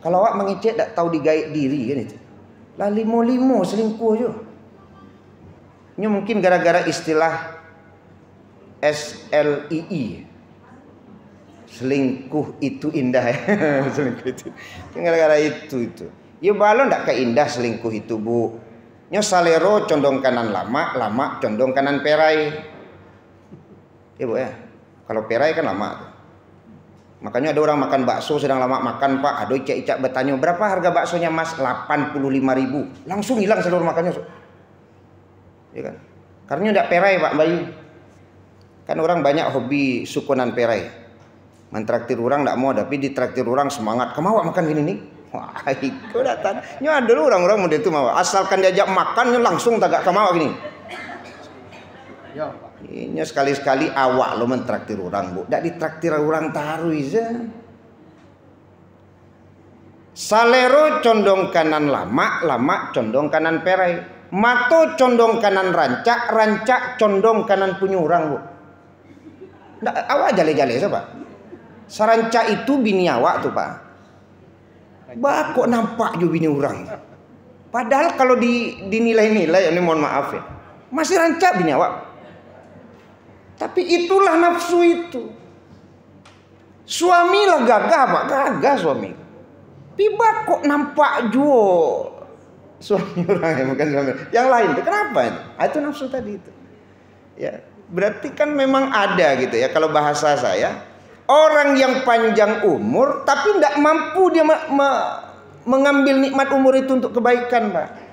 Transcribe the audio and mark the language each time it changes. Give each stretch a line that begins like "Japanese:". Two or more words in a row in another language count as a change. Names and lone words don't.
Minangkabau: Kalau awak mengecek tak tahu digait diri kan itu.
Indonesian: Lah 55 selingkuh je. Ini mungkin gara-gara istilah SLII. Selingkuh itu indah ya. Selingkuh itu. Gara-gara itu. Ya balon ndak keindah selingkuh itu Bu.
Minangkabau: Nyo salero condong kanan lama, lama condong kanan perai.
Indonesian: Ya Bu ya. Kalau perai kan lama. Makanya ada orang makan bakso sedang lama makan Pak. Aduh icak-icak bertanya berapa harga baksonya Mas? 85.000. Langsung hilang seluruh makannya. Ya kan? Karena tidak perai Pak Bayu. Kan orang banyak hobi sukunan perai. Mentraktir orang tidak mau, tapi ditraktir orang semangat. Kamu mau makan gini nih? Wah, itu datang. Nyo ada dulu orang-orang model itu mau. Asalkan diajak makan, langsung tagak kamu gini. Ini sekali-sekali awak lo mentraktir orang Bu. Tidak ditraktir orang taruh aja.
Minangkabau: Salero condong kanan lama, lama condong kanan perai. Mato condong kanan rancak, rancak condong kanan punyurang Bu. Nggak, awak jale-jale Pak. Saranca itu bini awak tuh Pak.
Indonesian: Bah kok nampak juga bini orang. Padahal kalau dinilai-nilai, ini mohon maaf ya, masih
Minangkabau: rancak bini awak.
Indonesian: Tapi itulah nafsu itu. Suami lah gagah Pak, gagah suami. Tiba kok nampak juga suami orang ya, bukan suami yang lain. Kenapa itu? Itu nafsu tadi itu. Ya, berarti kan memang ada gitu ya. Kalau bahasa saya, orang yang panjang umur tapi tidak mampu dia mengambil nikmat umur itu untuk kebaikan, Pak.